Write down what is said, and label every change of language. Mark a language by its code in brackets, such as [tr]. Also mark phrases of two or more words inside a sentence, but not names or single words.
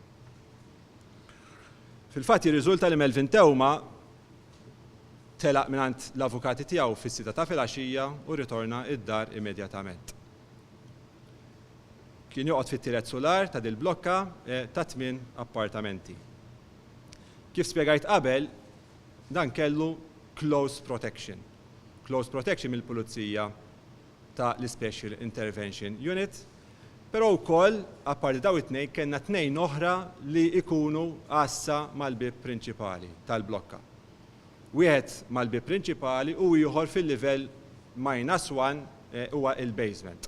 [mt] Fil-fatt jirriżulta li Melvin Teuma telaq mingħand l-avukati tiegħu fis-6 ta' filgħaxija u ritorna id-dar immedjatament. Kien joqgħod fit-tielet solar ta' dil-blokka ta' 8 appartamenti. Kif spjegajt qabel, dan kellu [en] close protection. Close protection [mt] mill-Pulizija ta' l-Special Intervention Unit, però wkoll apparti daw it-tnejn kellna 2 oħra li jkunu għassa mal-bib prinċipali tal-blokka. wieħed mal-bib prinċipali u ieħor fil-livell -1 huwa il-basement.